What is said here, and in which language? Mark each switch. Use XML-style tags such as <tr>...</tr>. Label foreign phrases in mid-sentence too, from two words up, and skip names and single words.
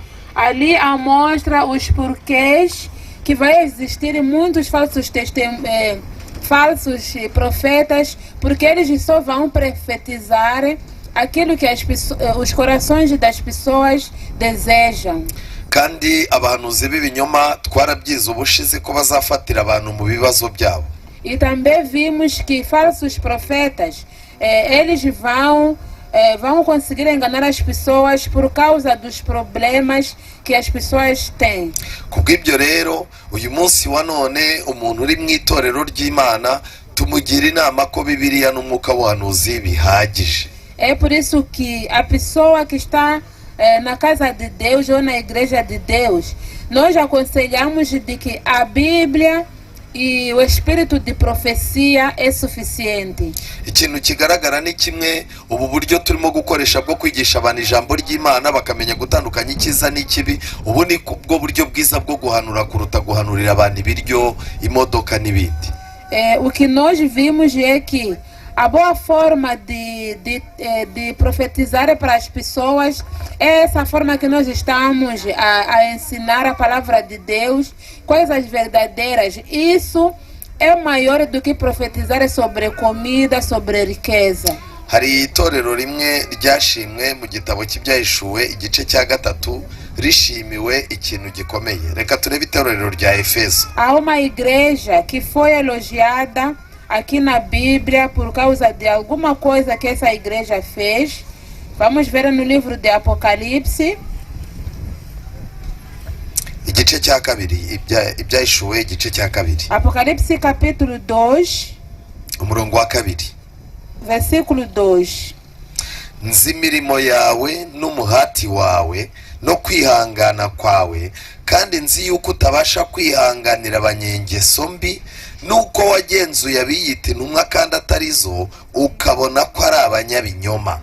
<pt>Ali mostra os porquês que vai existir muitos falsos profetas, porque eles só vão profetizar aquilo que os corações das pessoas desejam.</pt> <rw>Kandi abahanuzi b'ibinyoma twarabyize ubushize ko bazafatira abantu mu bibazo byabo.</rw> <pt>E também vimos que falsos profetas, eles vão conseguir enganar as pessoas por causa dos problemas que as pessoas têm.</pt> <rw>Kubw'ibyo rero uyu munsi wa none umuntu uri mu itorero ry'Imana tumugira inama ko Bibiliya n'umwuka w'ubuhanuzi bihagije.</rw> <pt>É por isso que a pessoa que está na casa de Deus ou na igreja de Deus nós aconselhamos de que a Bíblia e o espírito de profecia é suficiente.</pt> <rw>ikintu kigaragara ni kimwe, ubu buryo turimo gukoresha bwo kwigisha abantu ijambo ry'Imana bakamenya gutandukanya icyiza n'ikibi, ubu ni bwo buryo bwiza bwo guhanura kuruta guhanurira abantu ibiryo, imodoka n'ibindi.</rw> <pt>O que nós vimos é que a boa forma de profetizar para as pessoas é essa forma que nós estamos a ensinar a palavra de Deus, coisas verdadeiras. Isso é maior do que profetizar sobre comida, sobre riqueza.</pt> <rw>Hari itorero rimwe ryashimwe mu gitabo cy'Ibyahishuwe igice cya 3 rishimiwe ikintu gikomeye. Reka turebe itorero rya Efeso.</rw> <pt>Há uma igreja que foi elogiada aqui na Bíblia por causa de alguma coisa que essa igreja fez. Vamos ver no livro de Apocalipse.</pt> <rw>Igice cya 2, Ibyahishuwe igice cya 2.</rw> <pt>Apocalipse capítulo 2,</pt> <rw>umurongo wa 2.</rw> <pt>versículo 2.</pt> <rw>Nzi imirimo yawe n'umuhati wawe no kwihangana kwawe, kandi nzi yuko utabasha kwihanganira abanyengeso mbi, nuko wagenzuye abiyita intumwa kandi atarizo, ukabona ko ari abanyabinyoma.</rw>